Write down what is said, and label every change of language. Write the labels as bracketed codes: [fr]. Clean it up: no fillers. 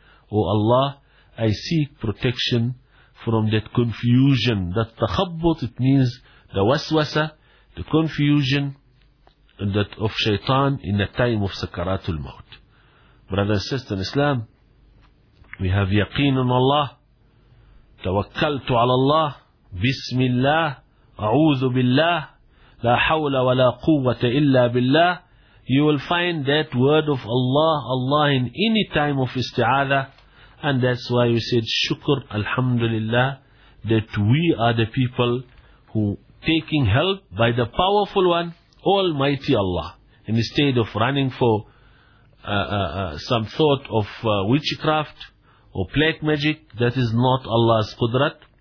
[en] O Allah, I seek protection from that confusion. That takhabbut, it means the waswasa, the confusion that of shaitan in the time of sakaratul maut. Brothers and sisters in Islam, we have yaqeen on Allah [ar] توكلت على الله بسم الله أعوذ بالله لا حول ولا قوة إلا بالله. [en] You will find that word of Allah, Allah in any time of isti'adha. And that's why you said shukr, alhamdulillah, that we are the people who taking help by the powerful one, Almighty Allah. Instead of running for some thought of witchcraft or black magic, that is not Allah's qudrat.